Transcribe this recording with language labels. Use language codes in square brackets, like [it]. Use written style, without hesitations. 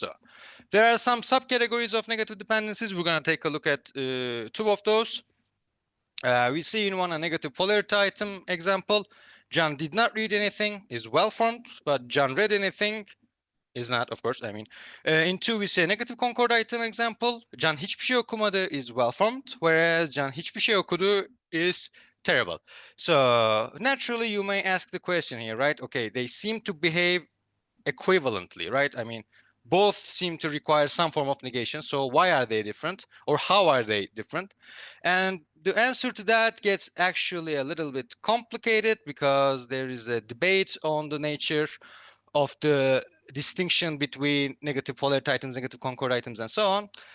[en] So there are some subcategories of negative dependencies. We're going to take a look at two of those. We see in one a negative polarity item example. John did not read anything is well formed, but John read anything is not, of course. In two we see a negative concord item example. John [tr] hiçbir şey okumadı [en] is well formed, whereas John [tr] hiçbir şey okudu [en] is terrible. So naturally you may ask the question here, right? Okay, they seem to behave equivalently, right? Both seem to require some form of negation. So why are they different, or how are they different? And the answer to that gets actually a little bit complicated because there is a debate on the nature of the distinction between negative polarity items, negative concord items, and so on.